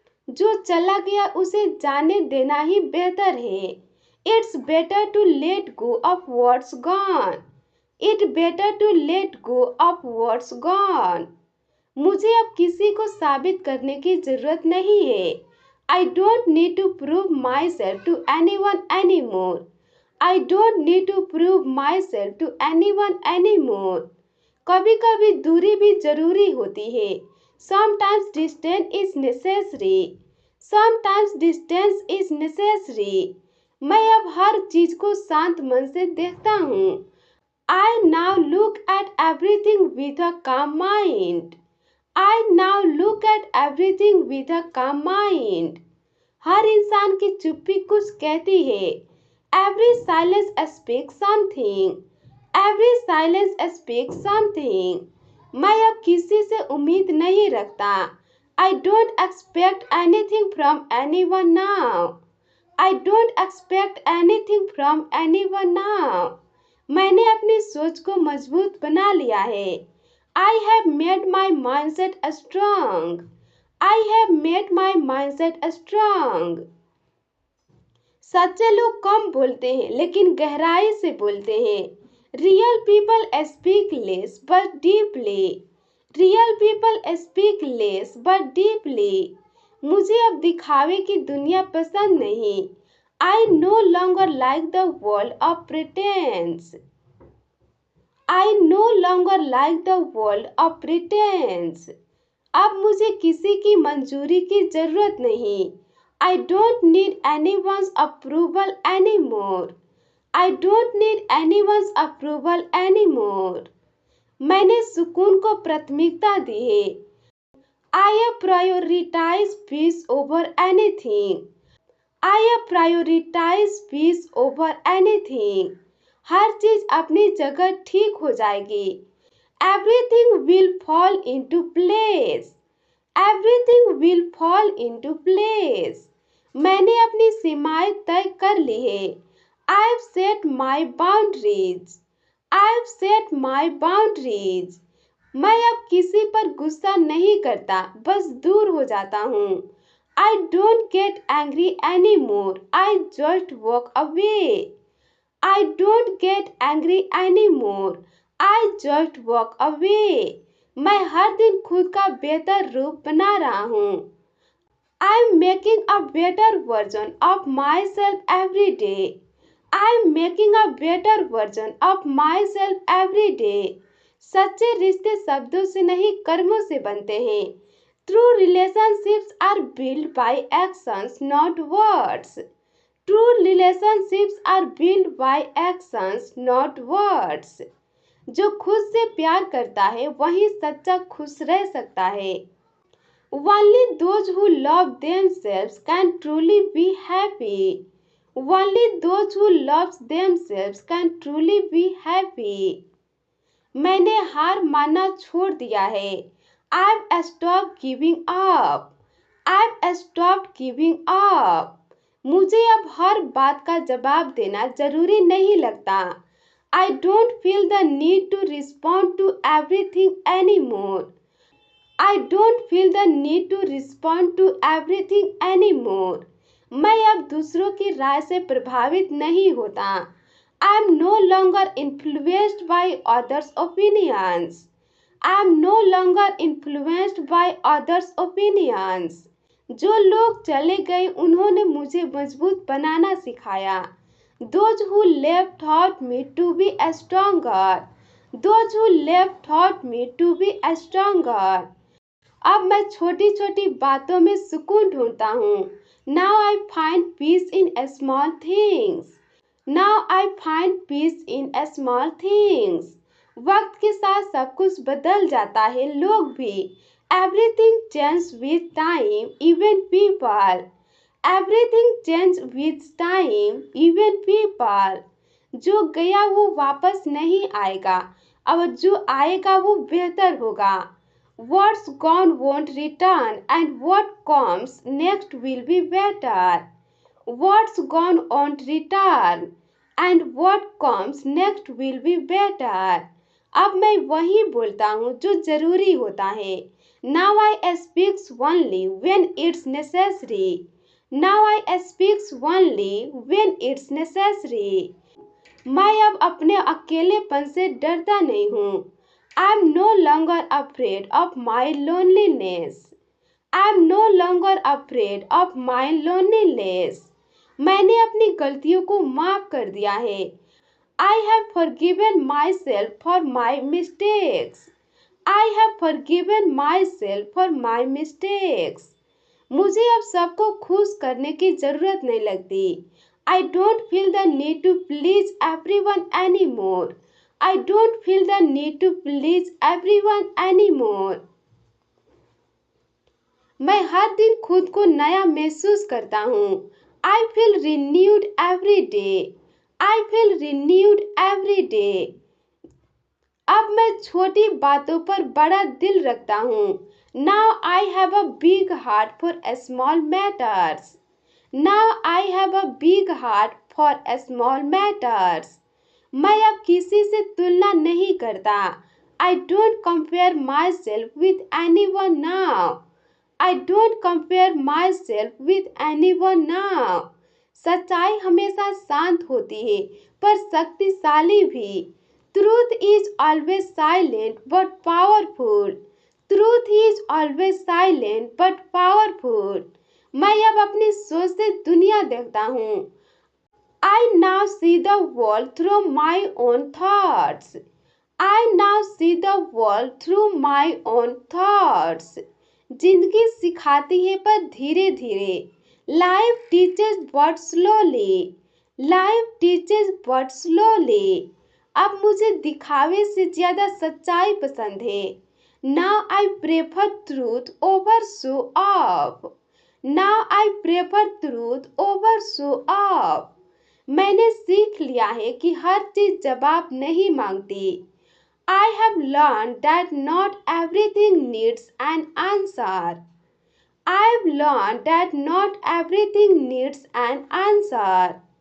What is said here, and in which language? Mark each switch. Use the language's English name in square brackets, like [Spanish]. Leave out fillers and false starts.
[Hindi] जो चला गया उसे जाने देना ही बेहतर है. [English] It's better to let go of what's gone. It's better to let go of what's gone. [Hindi] मुझे अब किसी को साबित करने की जरूरत नहीं है. [English] I don't need to prove myself to anyone anymore. I don't need to prove myself to anyone anymore. [Hindi] कभी कभी दूरी भी जरूरी होती है. [English] Sometimes distance is necessary. Sometimes distance is necessary. [Hindi] मैं अब हर चीज को शांत मन से देखता हूँ. [English] I now look at everything with a calm mind. I now look at everything with a calm mind. [Hindi] हर इंसान की चुप्पी कुछ कहती है. [English] Every silence speaks something. Every silence speaks something. [Hindi] मैं अब किसी से उम्मीद नहीं रखता. [English] I don't expect anything from anyone now. I don't expect anything from anyone now. [Hindi] मैंने अपनी सोच को मजबूत बना लिया है. [English] I have made my mindset strong. I have made my mindset strong. [Hindi] सच्चे लोग कम बोलते हैं लेकिन गहराई से बोलते हैं. [English] Real people speak less but deeply. Real people speak less but deeply. [Hindi] मुझे अब दिखावे की दुनिया पसंद नहीं. [English] I no longer like the world of pretense. I no longer like the world of pretense. [Hindi] अब मुझे किसी की मंजूरी की जरूरत नहीं. [English] I don't need anyone's approval anymore. I don't need anyone's approval anymore. [Hindi] मैंने सुकून को प्राथमिकता दी है. [English] I have prioritized peace over anything. I have prioritized peace over anything. [Hindi] हर चीज अपनी जगह ठीक हो जाएगी. [English] Everything will fall into place. Everything will fall into place. [Hindi] मैंने अपनी सीमाएं तय कर ली है. [English] I've set my boundaries. I've set my boundaries. [Hindi] मैं अब किसी पर गुस्सा नहीं करता, बस दूर हो जाता हूँ. [English] I don't get angry anymore. I just walk away. I don't get angry anymore. I just walk away. [Hindi] मैं हर दिन खुद का बेहतर रूप बना रहा हूँ. [English] I'm making a better version of myself every day. I'm making a better version of myself every day. [Hindi] सच्चे रिश्ते शब्दों से नहीं कर्मों से बनते हैं. [English] True relationships are built by actions, not words. True relationships are built by actions, not words. [Hindi] जो खुद से प्यार करता है वही सच्चा खुश रह सकता है. [English] Only those who love themselves can truly be happy. Only those who love themselves can truly be happy. [Hindi] मैंने हार मानना छोड़ दिया है. [English] I've stopped giving up. I've stopped giving up. [Hindi] मुझे अब हर बात का जवाब देना जरूरी नहीं लगता. [English] I don't feel the need to respond to everything anymore. I don't feel the need to respond to everything anymore. [Hindi] मैं अब दूसरों की राय से प्रभावित नहीं होता. [English] I am no longer influenced by others' opinions. I am no longer influenced by others' opinions. [Hindi] जो लोग चले गए उन्होंने मुझे मजबूत बनाना सिखाया. [English] Those who left taught me to be stronger. Those who left taught me to be stronger. [Hindi] अब मैं छोटी छोटी बातों में सुकून ढूंढता हूँ. [English] Now I find peace in small things. Now I find peace in small things. [Hindi] वक्त के साथ सब कुछ बदल जाता है, लोग भी. [English] Everything changes with time, even people. Everything changes with time, even people. [Hindi] जो गया वो वापस नहीं आएगा, और जो आएगा वो बेहतर होगा. [English] What's gone won't return, and what comes next will be better. What's gone won't return, and what comes next will be better. [Hindi] अब मैं वही बोलता हूँ जो जरूरी होता है. [English] Now I speak only when it's necessary. Now I speak only when it's necessary. [Hindi] मैं अब अपने अकेलेपन से डरता नहीं हूँ. [English] I'm no longer afraid of my loneliness. I'm no longer afraid of my loneliness. [Hindi] मैंने अपनी गलतियों को माफ कर दिया है. [English] I have forgiven myself for my mistakes. I have forgiven myself for my mistakes. [Hindi] मुझे अब सबको खुश करने की जरूरत नहीं लगती. [English] I don't feel the need to please everyone anymore. I don't feel the need to please everyone anymore. [Hindi] मैं हर दिन खुद को नया महसूस करता हूँ. [English] I feel renewed every day. I feel renewed every day. [Hindi] अब मैं छोटी बातों पर बड़ा दिल रखता हूँ. [English] Now I have a big heart for small matters. Now I have a big heart for small matters. [Hindi] मैं अब किसी से तुलना नहीं करता. [English] I don't compare myself with anyone now. I don't compare myself with anyone now. [Hindi] सच्चाई हमेशा शांत होती है पर शक्तिशाली भी. [English] Truth is always silent but powerful. Truth is always silent but powerful. [Hindi] मैं अब अपनी सोच से दुनिया देखता हूँ. [English] I now see the world through my own thoughts. I now see the world through my own thoughts. [Hindi] जिंदगी सिखाती है पर धीरे धीरे. [English] Life teaches but slowly. Life teaches but slowly. [Hindi] अब मुझे दिखावे से ज्यादा सच्चाई पसंद है. [English] Now I prefer truth over show off. Now I prefer truth over show off. [Hindi] मैंने सीख लिया है कि हर चीज जवाब नहीं मांगती. [English] I have learned that not everything needs an answer. I've learned that not everything needs an answer.